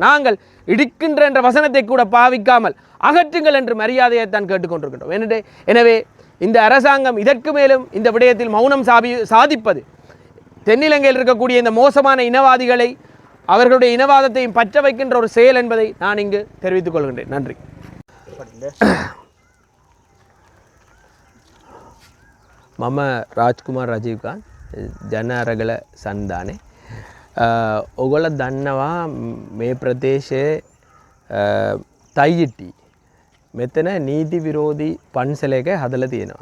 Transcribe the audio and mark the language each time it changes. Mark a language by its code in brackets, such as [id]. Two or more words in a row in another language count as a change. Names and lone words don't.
[ta] நாங்கள் இடிக்கின்ற என்ற வசனத்தை கூட பாவிக்காமல் அகற்றுங்கள் என்று மரியாதையைத்தான் கேட்டுக்கொண்டிருக்கின்றோம். எனவே இந்த அரசாங்கம் இதற்கு மேலும் இந்த விடயத்தில் மௌனம் சாதிப்பது தென்னிலங்கையில் இருக்கக்கூடிய இந்த மோசமான இனவாதிகளை அவர்களுடைய இனவாதத்தையும் பற்ற வைக்கின்ற ஒரு செயல் என்பதை நான் இங்கு தெரிவித்துக் கொள்கின்றேன். நன்றி. [si] මම රාජ්කුමාර් රජීව්කාන්ත් ජන අරගල සන්ධානයේ ඔයගොල්ලෝ දන්නවා මේ ප්‍රදේශයේ තයියිටි මෙතන නීති විරෝධී පන්සලයක හදලා තියෙනවා.